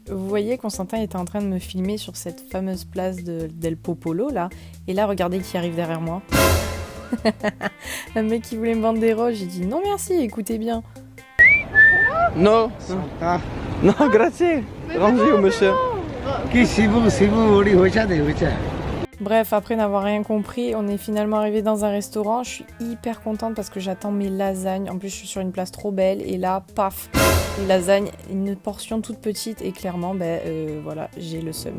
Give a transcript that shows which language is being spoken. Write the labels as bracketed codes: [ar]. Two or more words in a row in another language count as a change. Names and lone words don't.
[fr] Vous voyez, Constantin était en train de me filmer sur cette fameuse place del Popolo là. Et là, regardez qui arrive derrière moi. Un mec qui voulait me vendre des roses, j'ai dit non merci, écoutez bien. [it] Non, non, grazie. [fr] Rangez monsieur. Bref, après n'avoir rien compris, on est finalement arrivé dans un restaurant. Je suis hyper contente parce que j'attends mes lasagnes. En plus, je suis sur une place trop belle et là, paf, les lasagnes, une portion toute petite et clairement, voilà, j'ai le seum.